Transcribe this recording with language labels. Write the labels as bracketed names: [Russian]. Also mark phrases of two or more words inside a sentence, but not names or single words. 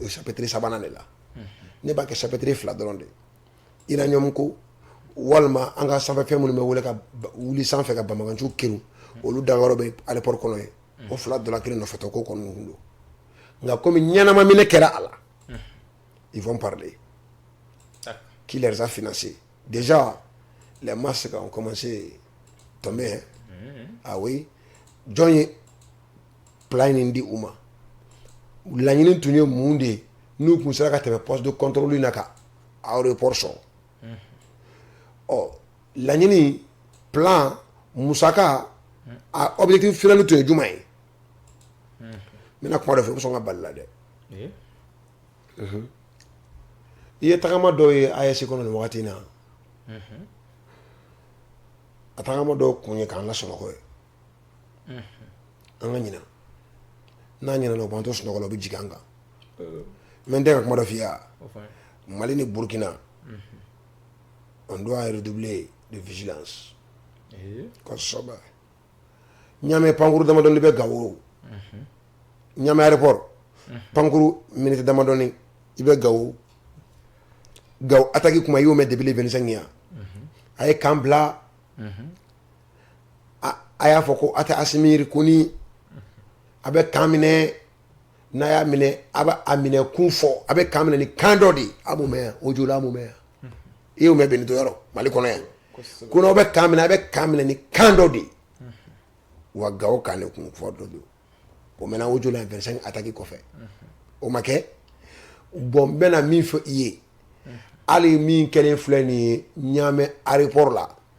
[Bambara] chapitre 3nan de la ne b'a kɛ chapitre 2 dɔrɔn de uranium ko walima an ka sanfɛfɛn minnu bɛ wele ka wuli sanfɛ ka banbaganciw kerun olu dayɔrɔ bɛ aéroport kɔnɔ ye o 2 dɔ la kelen nɔfɛtɔ ko kɔni kun don nka komi ɲɛnama minɛ kɛra a la [French] ils vont parler qui les a financés déjà les masques ont commencé à tomber hein? [Bambara] Ah oui jɔn ye plan in di u ma laɲini tun ye mun de ye n'u kun sera ka tɛmɛ [French] poste de contrôle [Bambara] na ka aéroport sɔrɔ ɔ laɲini plan musaka a objectif final tun ye jumɛn ye n bɛna kuma dɔ fɛ i bɛ sɔn ka bali la dɛ i ye tagama dɔw ye AES kɔnɔ nin wagati in na a tagama dɔw kun ye k'an la sunɔgɔ ye an ka ɲina n'a ɲinana o b'an to sunɔgɔ la o bɛ jigin an kan n bɛ n tɛ ka kuma dɔ f'i ye Mali ni Burkina [French] on doit redoubler de vigilance [Bambara] kosɛbɛ Ɲamɛ pankuru damadɔni bɛ Gawo Ɲamɛ aéroport pankuru minute damadɔni i bɛ Gawo Gawo attaque kuma i y'o mɛn [French] depuis le 25 [Bambara] yan a ye kan bila a y'a fɔ ko a tɛ Asimi ko ni a bɛ kan minɛ n'a y'a minɛ a bɛ a minɛ kun fɔ a bɛ kan minɛ ni kan dɔ de ye a m'o mɛn yan o joli a m'o mɛn yan i y'o mɛn Benito yɔrɔ Mali kɔnɔ yan ko n'aw bɛ kan minɛ a bɛ kan minɛ ni kan dɔ de ye wa Gawo kan de kun fɔ dɔ don o mɛnna o joli 25 attaque kɔfɛ o ma kɛ bon n bɛna min fɔ i ye hali min kɛlen filɛ nin ye Ɲamɛ aéroport la